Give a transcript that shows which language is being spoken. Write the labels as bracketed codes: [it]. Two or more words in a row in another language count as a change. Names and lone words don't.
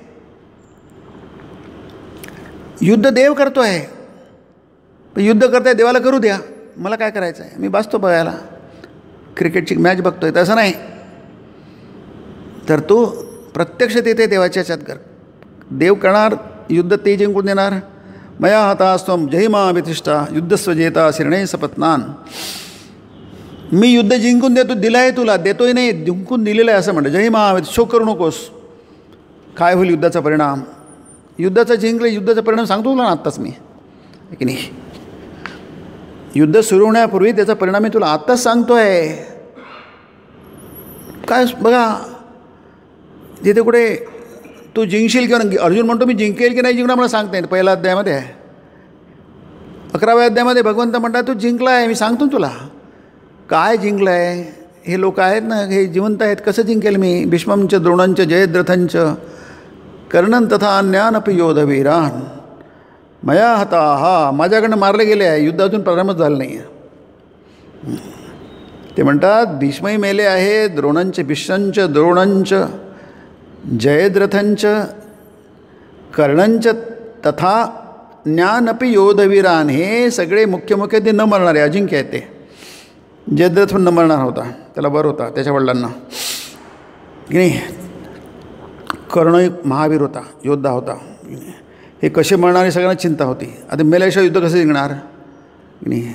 [mr] युद्ध देव करतो आहे, पण युद्ध करताय देवाला करू द्या, मला काय करायचं आहे, मी बसतो बघायला, क्रिकेटची मॅच बघतोय, तसं नाही. तर तू प्रत्यक्ष तिथे देवाच्या ह्याच्यात कर. देव करणार युद्ध, ते जिंकून देणार. [sa] मया हतास्त्वं जहिमा वितिष्ठा युद्धस्वजेता शिरणे सपत्नान. [mr] मी युद्ध जिंकून देतो, दिलं आहे तुला, देतोय नाही, जिंकून दिलेलं आहे असं म्हणतं. जहिमा, शोक करू नकोस. काय होईल युद्धाचा परिणाम, युद्धाचं जिंकलं, युद्धाचा परिणाम सांगतो तुला ना आत्ताच मी की नाही. युद्ध सुरू होण्यापूर्वी त्याचा परिणाम मी तुला आत्ताच सांगतो आहे. काय बघा, जिथे कुठे तू जिंकशील किंवा अर्जुन म्हणतो मी जिंकेल की नाही जिंकणार मला सांगता येईल. पहिल्या अध्यायामध्ये आहे, 11व्या अध्यायामध्ये भगवंत म्हणतात तू जिंकला आहे, मी सांगतो तुला काय जिंकलं आहे. हे लोक आहेत ना, हे जिवंत आहेत, कसं जिंकेल मी. [sa] भीष्मंच द्रोणंच जयद्रथंच कर्णन तथा अन्यानपि योधवीरान मया हता. [mr] हा माझ्याकडनं मारले गेले आहे, युद्ध अजून प्रारंभच झालं नाही आहे. ते म्हणतात भीष्मही मेले आहे, [sa] द्रोणंच भीष्मंच द्रोणंच जयद्रथंच कर्णंच तथा ज्ञानपि योधवीरान. [mr] हे सगळे मुख्य ते न मरणारे अजिंक्य आहेत. ते जयद्रथ न मरणार होता, त्याला बर होता त्याच्या वडिलांना की नाही. कर्ण एक महावीर होता, योद्धा होता. हे कसे मरणारे सगळ्यांना चिंता होती. आता मेल्याशिवाय युद्ध कसं जिंकणार की नाही.